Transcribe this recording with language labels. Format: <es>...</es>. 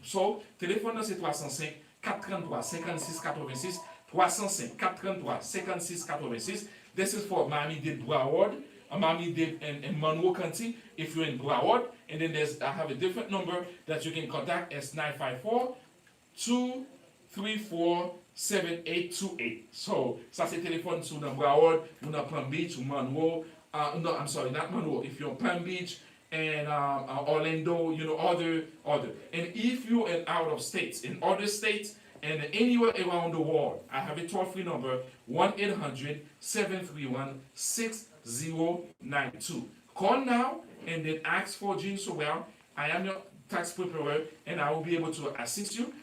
<fr>So, téléphone c'est 305-433-5686, 305-433-5686.</fr> <en>This is for Miami-Dade Broward, Miami-Dade and Monroe County, if you're in Broward. And then I have a different number that you can contact as 954-234-7828.</en> <fr>So, ça c'est téléphone sur Broward, ou dans Palm Beach, ou Monroe.</fr> <en>No, I'm sorry, not Monroe. If you're in Palm Beach, and Orlando, other. And if you're out of states, in other states, and anywhere around the world, I have a toll-free number, 1-800-731-6092. Call now and then ask for Jean Sorel. I am your tax preparer, and I will be able to assist you.</en>